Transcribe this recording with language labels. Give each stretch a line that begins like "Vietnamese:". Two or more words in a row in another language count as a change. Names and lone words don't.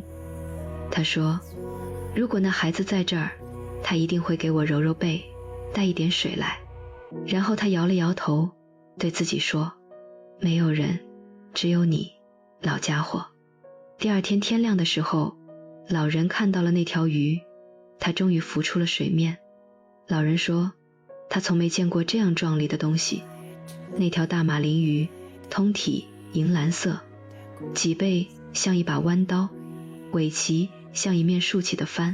Chinese: 他說，如果那孩子在這兒，他一定會給我揉揉背，帶一點水來。然後他搖了搖頭，對自己說，沒有人，只有你，老家伙。第二天天亮的時候，老人看到了那條魚，它終於浮出了水面。老人說，他從沒見過這樣壯麗的東西。那條大馬林魚，通體銀藍色，脊背像一把彎刀，尾鰭像一面豎起的帆。